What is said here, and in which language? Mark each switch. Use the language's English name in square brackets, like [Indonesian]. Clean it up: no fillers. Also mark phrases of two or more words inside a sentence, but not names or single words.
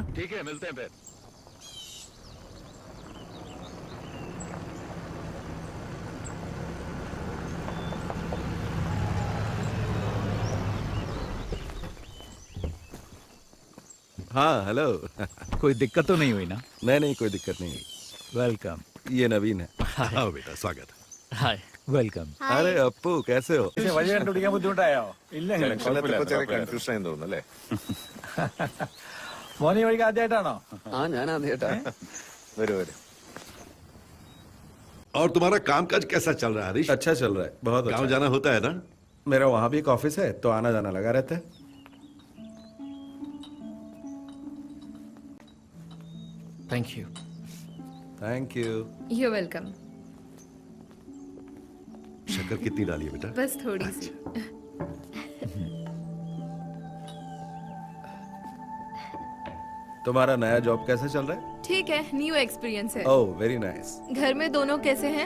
[Hindi] ठीक है, मिलते हैं फिर। हाँ हेलो। कोई दिक्कत तो नहीं हुई ना? नहीं नहीं, कोई दिक्कत नहीं हुई। वेलकम। ये नवीन है। हाँ बेटा, स्वागत है। हाय। वेलकम। अरे अप्पू, कैसे हो? [Malayalam] വഴി കണ്ടുപിടിക്കാൻ ബുദ്ധിമുട്ടായോ? ഇല്ല കൺഫ്യൂഷൻ ആയി തോന്നുന്നല്ലേ? മോനി വഴിക്ക് ആദ്യമായിട്ടാണോ? ഞാൻ ആദ്യമായിട്ടാ. വരൂ വരൂ। [Hindi] और तुम्हारा कामकाज कैसा चल रहा है हरीश? अच्छा चल रहा है, बहुत अच्छा। गाँव जाना होता है ना? मेरा वहाँ भी एक ऑफिस है, तो आना जाना लगा रहता है। [English] thank you. thank you. you welcome. [Hindi] शक्कर कितनी डाली है बेटा? बस थोड़ी सी। तुम्हारा नया जॉब कैसा चल रहा है? ठीक है, [English] new experience [Hindi] है। [English] oh very nice. [Hindi] घर में दोनों कैसे हैं?